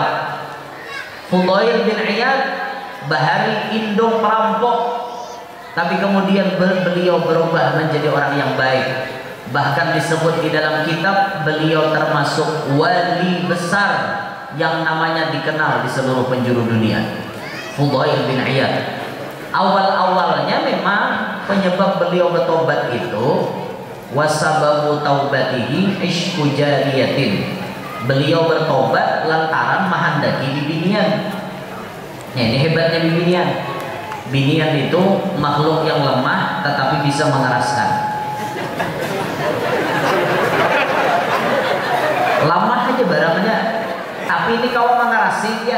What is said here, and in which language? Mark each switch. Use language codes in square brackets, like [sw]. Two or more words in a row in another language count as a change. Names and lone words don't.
[id] Fudail bin Iyad [bjn] bahari indung [id] perampok, tapi kemudian beliau berubah menjadi orang yang baik. Bahkan disebut di dalam kitab beliau termasuk wali besar yang namanya dikenal di seluruh penjuru dunia. Fudail bin Iyad. Awal-awalnya memang penyebab beliau bertobat itu [ar] وسبب توبته عشق جارية. [id] Beliau bertobat lantaran menghendaki bibinian. Nah, ini hebatnya bibinian. Binian itu makhluk yang lemah tetapi bisa mengeraskan. Lemah aja barangnya, tapi ini kau mengerasi ya.